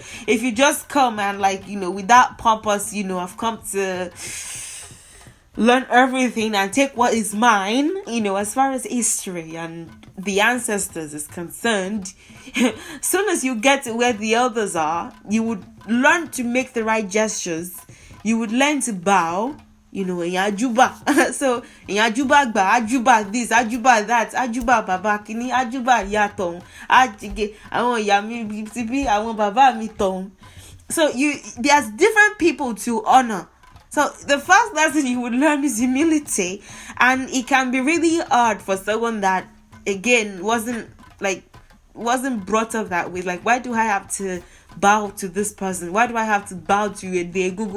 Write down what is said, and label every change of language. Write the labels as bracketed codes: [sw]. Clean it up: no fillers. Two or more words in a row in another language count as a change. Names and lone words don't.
[en] If you just come and with that purpose, I've come to learn everything and take what is mine, as far as history and the ancestors is concerned, soon as you get to where the elders are, you would learn to make the right gestures. You would learn to bow. Ajuba. [yo] So, ajuba gba, ajuba this, ajuba that, ajuba baba kini, ajuba ya ton, ajige, awon ya mi tibi, awon baba mi ton. [en] So, there's different people to honor. So, the first lesson you would learn is humility, and it can be really hard for someone that, again, wasn't brought up that way. Like, why do I have to bow to this person? Why do I have to bow to a day Google?